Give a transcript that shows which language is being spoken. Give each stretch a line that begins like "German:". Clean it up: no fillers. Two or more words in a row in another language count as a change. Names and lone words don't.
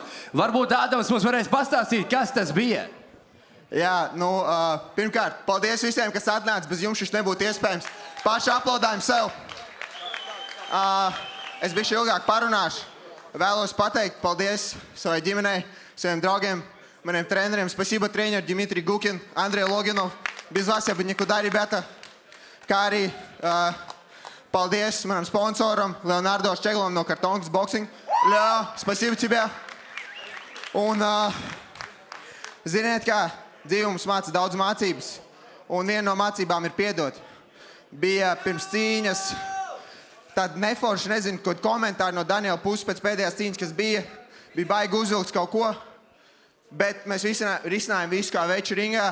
Latvian: Varbūt Ādams mums varēs pastāstīt, kas tas bija. Jā, pirmkārt, paldies visiem, kas atnāca. Bez jums šis nebūtu iespējams. Paši aplaudājumi sev. Es bišķi ilgāk parunāšu. Vēlos pateikt paldies savai ģimenei, saviem draugiem, maniem treneriem.
Russian: Спасибо, тренер Дмитрий Гукин, Андрей Логинов. Без вас я бы никуда, ребята.
Latvian: Kā arī paldies manam sponsoram, Leonardo Ščeglam no Kartonkas Boxing.
Russian: Leo, спасибо тебе.
Latvian: Un, ziniet kā, dzīvums māca daudz mācības. Un viena no mācībām ir piedot. Bija pirms cīņas. Tad neforši, nezinu, kaut komentāri no Daniela puses pēc pēdējās cīņas, kas bija baigi uzvilks kaut ko, bet mēs risinājām visu kā veču ringā.